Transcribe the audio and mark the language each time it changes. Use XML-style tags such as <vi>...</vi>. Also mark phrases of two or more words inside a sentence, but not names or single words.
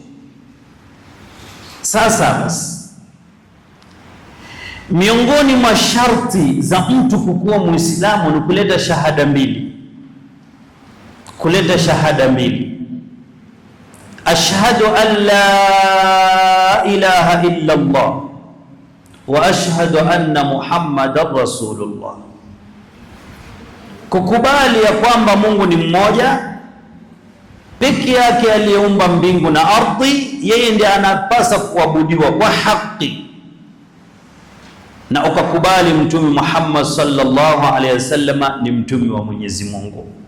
<sw>Sasa basi, miongoni mwa sharti za mtu kukuwa Muislamu ni kuleta shahada mbili. Kuleta shahada mbili,</sw> <ar>أشهد أن لا إله إلا الله وأشهد أن محمدا رسول الله.</ar> <sw>Kukubali ya kwamba Mungu ni mmoja peke yake aliyeumba mbingu na ardhi, yeye ndiye anapasa kuabudiwa kwa haki, na ukakubali Mtume Muhammad</sw> <ar>صلى الله عليه وسلم</ar> <sw>ni mtume wa Mwenyezi Mungu.</sw>